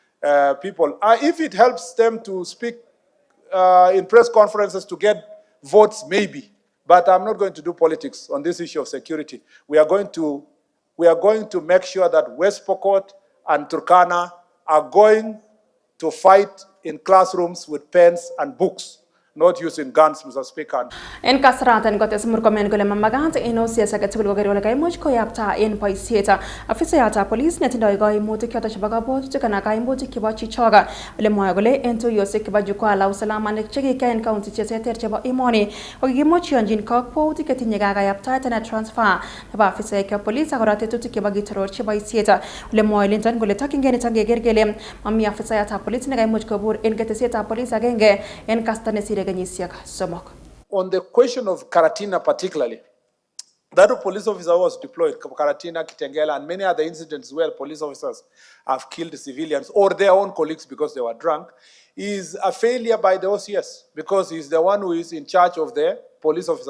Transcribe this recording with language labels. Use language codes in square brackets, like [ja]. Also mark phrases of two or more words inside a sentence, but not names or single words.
[en] If it helps them to speak in press conferences to get votes, maybe. But I'm not going to do politics on this issue of security. We are going to make sure that West Pokot and Turkana are going to fight in classrooms with pens and books, not using guns, Mr. Speaker. [kln] En kasratan kotes murkomen gole mamagant en OCS agetugul koker kole kaimuch koyapta en boisiet afisayat police netindoi kaimutik choto chebo kabwatutik anan kaimutik chebo chichoga ole mwoe kole en tuyosiek chebo [sw] jukwaa la usalama [kln] ne chekikya en county cheterter chebo emoni kokikimuch yonjin kakwautik chetinye kakayaptaet ana transfer nebo afisaek police akora tetutik chebo kitororchi boisiet ole mwoe Linton kole tokyingei niton keker kele mami afisayat police ne kaimuch kobur en ketesietab police agenge en kasta nesire kenyisiek somok. [en] On the question of Karatina particularly, that police officer was deployed, Karatina, Kitengela, and many other incidents where police officers have killed civilians or their own colleagues because they were drunk, is a failure by the OCS because he's the one who is in charge of the police officer.